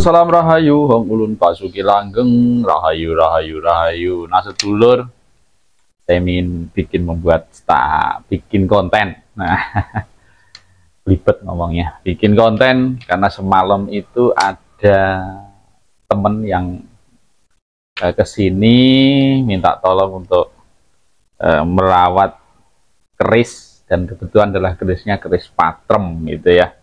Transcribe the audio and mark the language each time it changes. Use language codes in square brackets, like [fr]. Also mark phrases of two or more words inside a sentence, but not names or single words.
[jv] salam rahayu, Hong ulun pasuki langgeng, rahayu, rahayu, rahayu. [id] Nah sedulur, saya ingin bikin konten. Nah, belibet ngomongnya. Bikin konten karena semalam itu ada temen yang kesini minta tolong untuk merawat keris, dan kebetulan adalah kerisnya keris patrem gitu ya.